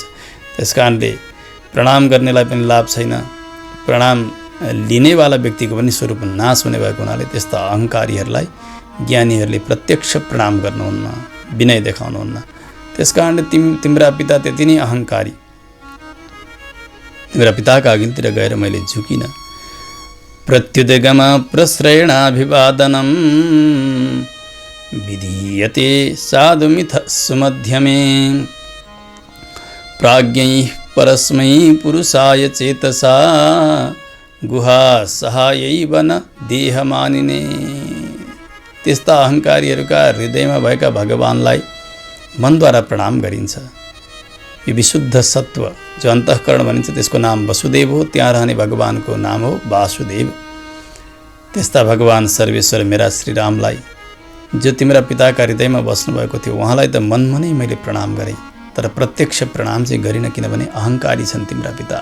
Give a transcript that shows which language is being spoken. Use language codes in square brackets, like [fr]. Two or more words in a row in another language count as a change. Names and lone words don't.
[ne] त्यस कारणले प्रणाम गर्नेलाई पनि लाभ छैन, प्रणाम लिनेवाला व्यक्तिको पनि स्वरूप नाश हुने भएको हुनाले त्यस्ता अहङ्कारीहरूलाई ज्ञानीहरूले प्रत्यक्ष प्रणाम गर्नुहुन्न, विनय देखाउनुहुन्न। त्यस कारणले तिम्रा पिता त्यति नै अहङ्कारी, तिम्रा पिताका अघितिर गएर मैले झुकिन। [sa] प्रत्युदगम प्रश्रयणाभिवादनम विधीयते साधुमिथ सुमध्यमे प्राज्ञैः परस्मै पुरुषाय चेतसा गुहा सहायै वन देहमानिने। [ne] त्यस्ता अहङ्कारीहरूका हृदयमा भएका भगवानलाई मनद्वारा प्रणाम गरिन्छ। यो विशुद्ध सत्व जो अन्तःकरण भनिन्छ त्यसको नाम वसुदेव हो, त्यहाँ रहने भगवानको नाम हो वासुदेव। त्यस्ता भगवान सर्वेश्वर मेरा श्रीरामलाई जो तिम्रा पिताका हृदयमा बस्नुभएको थियो उहाँलाई त मनमा नै मैले प्रणाम गरेँ, तर प्रत्यक्ष प्रणाम चाहिँ गरिनँ, किनभने अहङ्कारी छन् तिम्रा पिता।